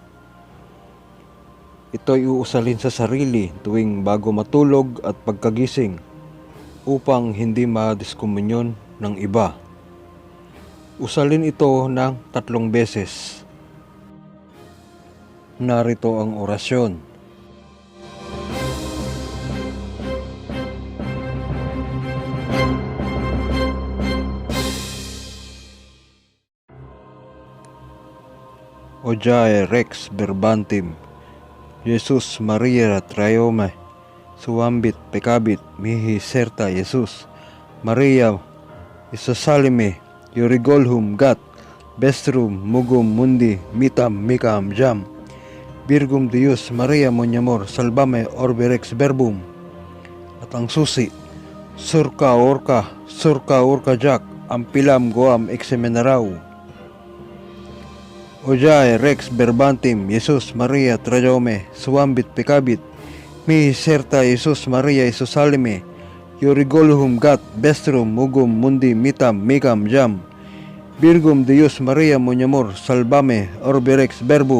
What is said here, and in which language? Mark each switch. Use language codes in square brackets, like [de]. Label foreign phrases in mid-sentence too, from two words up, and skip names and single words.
[tl] Ito ay uusalin sa sarili tuwing bago matulog at pagkagising upang hindi madiskomunyon ng iba. Usalin ito ng 3 beses. Narito ang orasyon. Ojae Rex Verbatim, Jesus Maria Traiome, Suambit Pecabit Mihi Serta Jesus, Maria Isasalime, Yorigolhum Gat, Bestrum Mugum Mundi Mitam Mikam Jam, Virgum Dios Maria Monyamor, Salvame Orbe Rex Verbum. At ang susi, Surka Orka Jack, Ampilam Goam Exemenarau. Ojae Rex Verbatim, Jesus Maria Traiome, Suambit Pecabit, Mihi Serta Jesus Maria Isasalime, Yorigolhum Gat, Bestrum Mugum Mundi Mitam Mikam Jam, Virgum Dios Maria Monyamor, Salvame Orbe Rex Verbum.